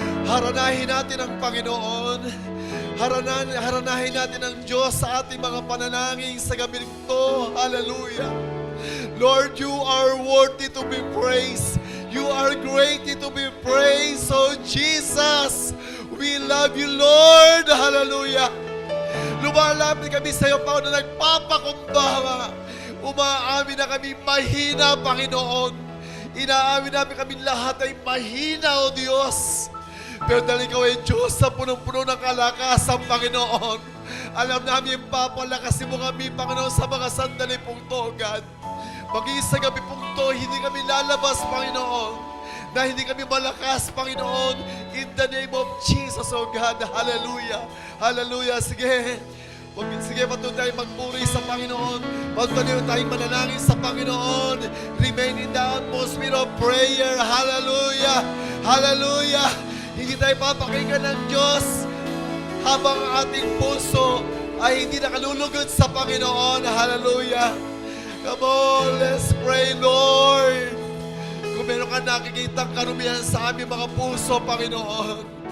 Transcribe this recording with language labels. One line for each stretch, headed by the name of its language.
Filipino: Haranahin natin ang Panginoon. Haranahin natin ang Diyos sa ating mga panalangin sa gabi nito. Hallelujah.
English: Lord, you are worthy to be praised. You are greatly to be praised. So Jesus, we love you, Lord. Hallelujah.
Filipino: Lumalapit kami sa iyo, Panginoon, na nagpapakumbaba. Umaamin na kami mahina, Panginoon. Inaamin namin kami lahat ay mahina, O Diyos. Pero dahil ikaw ay Diyos sa punong-puno ng kalakasan, Panginoon, alam namin, papalakasin mo kami, Panginoon, sa mga sandali pong to, God. Maging sa gabi pong to, hindi kami lalabas, Panginoon, na hindi kami malakas, Panginoon,
English: in the name of Jesus, O God.
Filipino: Hallelujah. Hallelujah. Sige, patuloy tayong magpuri sa Panginoon. Patuloy tayong manalangin sa Panginoon.
English: Remain in the atmosphere of prayer. Hallelujah. Hallelujah.
Filipino: Hindi tayo papakinggan ng Diyos habang ating puso ay hindi nakalulugod sa Panginoon.
English: Hallelujah. Come on, let's pray, Lord.
Filipino: Kung meron ka nakikitang karumihan sa aming mga puso, Panginoon.